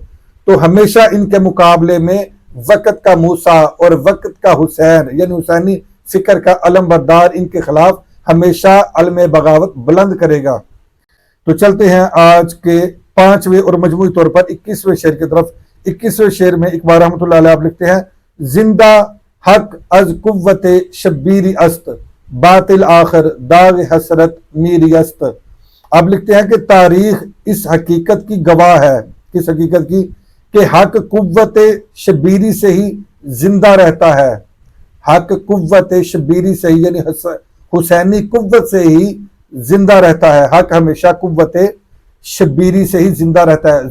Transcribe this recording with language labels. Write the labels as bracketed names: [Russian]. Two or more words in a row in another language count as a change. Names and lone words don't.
[Urdu] تو ہمیشہ ان کے مقابلے میں وقت کا موسیٰ اور وقت کا حسین یعنی حسینی فکر کا علم بردار ان کے خلاف ہمیشہ علم بغاوت بلند کرے گا۔ تو چلتے ہیں آج کے 5ویں اور مجموعی طور پر 21ویں شعر کی طرف۔ 21ویں شعر میں اقبال رحمۃ اللہ علیہ آپ لکھتے ہیں: [Persian] زندہ حق از قوت شبیری است، باطل آخر داغ حسرت میری است۔ [Urdu] آپ لکھتے ہیں کہ تاریخ اس حقیقت کی گواہ ہے، کس حقیقت کی؟ کہ حق قوت شبیری سے ہی زندہ رہتا ہے، حق قوت شبیری سے ہی یعنی حسینی قوت سے ہی زندہ رہتا ہے، حق ہمیشہ قوت شبیری سے ہی زندہ رہتا ہے۔